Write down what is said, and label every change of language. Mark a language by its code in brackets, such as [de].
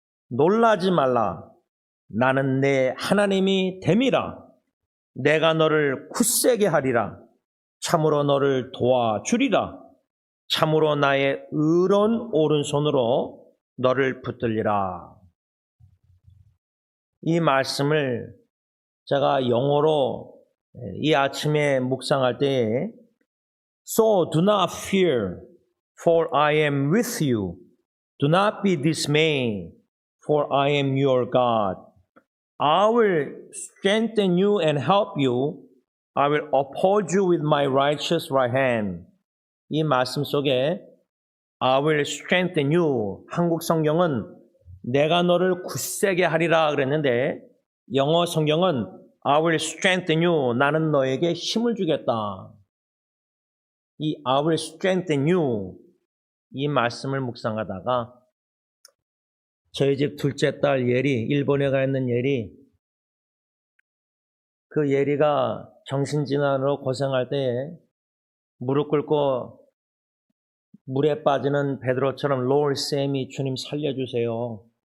[ko] 놀라지 말라. 나는 내 하나님이 됨이라. 내가 너를 굳세게 하리라. 참으로 너를 도와주리라. 참으로 나의 의로운 오른손으로 너를 붙들리라. 이 말씀을 제가 영어로 이 아침에 묵상할 때에 [en] So do not fear, for I am with you. Do not be dismayed, for I am your God. I will strengthen you and help you. I will uphold you with my righteous right hand. [ko] 이 말씀 속에 [en] I will strengthen you. [ko] 한국 성경은 내가 너를 굳세게 하리라 그랬는데 영어 성경은 [en] I will strengthen you. [ko] 나는 너에게 힘을 주겠다. [en] 이 I will strengthen you. [ko] 이 말씀을 묵상하다가 저희 집 둘째 딸 예리, 일본에 가 있는 예리, 그 예리가 정신질환으로 고생할 때에 무릎 꿇고 물에 빠지는 베드로처럼 [en] Lord save me, [ko] 주님 살려주세요.